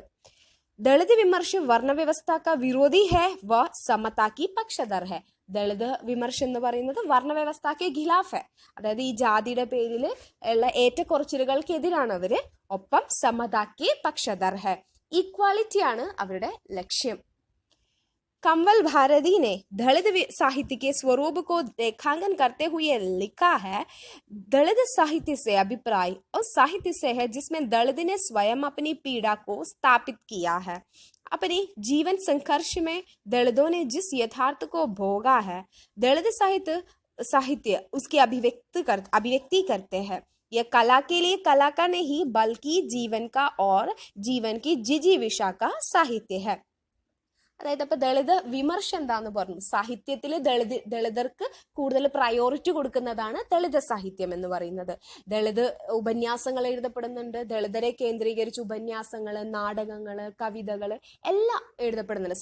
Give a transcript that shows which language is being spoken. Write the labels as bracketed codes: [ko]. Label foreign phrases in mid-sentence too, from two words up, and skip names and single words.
[hi] दलित विमर्श वर्णव्यवस्था का विरोधी है व समता की पक्षधर है. [ml] ദളിത് വിമർശ് എന്ന് പറയുന്നത് വർണ്ണവ്യവസ്ഥയ്ക്ക് [hi] ख़िलाफ़ है, [ml] അതായത് ഈ ജാതിയുടെ പേരിൽ ഉള്ള ഏറ്റക്കുറച്ചിലുകൾക്കെതിരാണ് അവര്. ഒപ്പം സമതാക്ക് [hi] पक्षधर है, [ml] ഈക്വാലിറ്റിയാണ് അവരുടെ ലക്ഷ്യം. [hi] कंवल भारती ने दलित साहित्य के स्वरूप को रेखांकन करते हुए लिखा है, दलित साहित्य से अभिप्राय और साहित्य से है जिसमें दलित ने स्वयं अपनी पीड़ा को स्थापित किया है। अपनी जीवन संघर्ष में दलितों ने जिस यथार्थ को भोगा है, दलित साहित्य उसकी अभिव्यक्ति करते हैं। यह कला के लिए कला का नहीं बल्कि जीवन का और जीवन की जिजीविषा का साहित्य है. [ml] അതായത് അപ്പൊ ദളിത് വിമർശം എന്താന്ന് പറഞ്ഞു, സാഹിത്യത്തിൽ ദളിതർക്ക് കൂടുതൽ പ്രയോറിറ്റി കൊടുക്കുന്നതാണ് ദളിത് സാഹിത്യം എന്ന് പറയുന്നത്. ദളിത് ഉപന്യാസങ്ങൾ എഴുതപ്പെടുന്നുണ്ട്, ദളിതരെ കേന്ദ്രീകരിച്ച് ഉപന്യാസങ്ങള്, നാടകങ്ങള്, കവിതകള് എല്ലാം എഴുതപ്പെടുന്നുണ്ട്.